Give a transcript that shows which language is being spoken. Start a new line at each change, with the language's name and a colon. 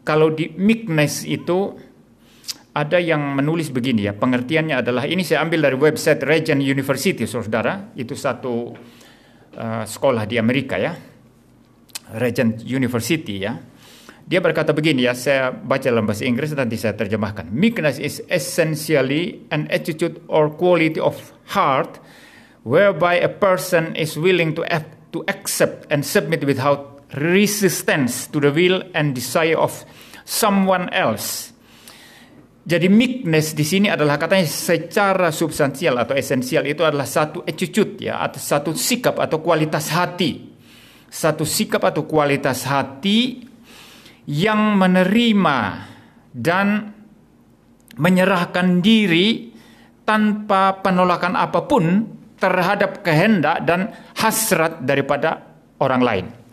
Indonesian: Kalau di meekness itu ada yang menulis begini ya, pengertiannya adalah, ini saya ambil dari website Regent University, saudara, itu satu sekolah di Amerika ya, Regent University ya. Dia berkata begini ya, saya baca dalam bahasa Inggris nanti saya terjemahkan.
English: Meekness is essentially an attitude or quality of heart whereby a person is willing to accept and submit without resistance to the will and desire of someone else.
Indonesian: Jadi meekness di sini adalah katanya secara substansial atau esensial itu adalah satu attitude ya, atau satu sikap atau kualitas hati. Satu sikap atau kualitas hati yang menerima dan menyerahkan diri tanpa penolakan apapun terhadap kehendak dan hasrat daripada orang lain.